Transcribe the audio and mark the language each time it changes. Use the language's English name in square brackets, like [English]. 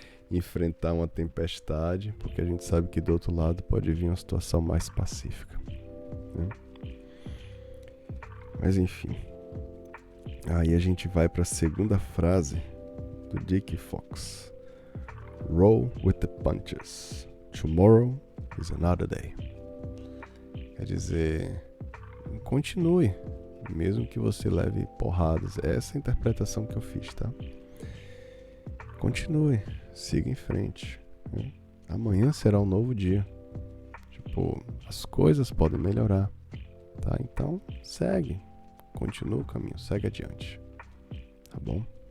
[Portuguese] Enfrentar uma tempestade, porque a gente sabe que do outro lado pode vir uma situação mais pacífica, né? Mas enfim, aí a gente vai para a segunda frase do Dick Fox. [English] Roll with the punches. Tomorrow is another day. [Portuguese] Quer dizer, continue, mesmo que você leve porradas. É essa a interpretação que eu fiz, tá? Continue, siga em frente, né? Amanhã será um novo dia. pô, as coisas podem melhorar, tá? Então, segue, continua o caminho, segue adiante, tá bom?